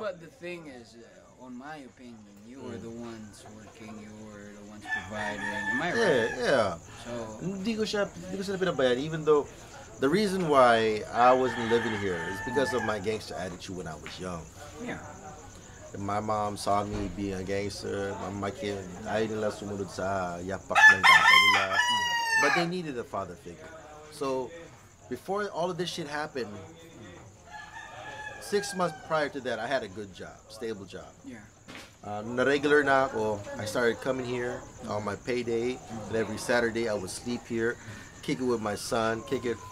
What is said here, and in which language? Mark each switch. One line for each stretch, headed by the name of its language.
English: But the thing is, on my opinion, you were the ones working. You were the ones providing. Am I right? Yeah. So
Filipino: Hindi ko siya pinabayad,
English: even though the reason why I wasn't living here is because of my gangster attitude when I was young. yeah. My mom saw me being a gangster. My kid,
Filipino: ayaw nila sumunod sa yapak ng tatay nila.
English: But they needed a father figure. So, before all of this shit happened, 6 months prior to that, I had a good job, stable job. Yeah.
Filipino: Na-regular na ako.
English: I started coming here on my payday. And every Saturday, I would sleep here, kick it with my son, kick it.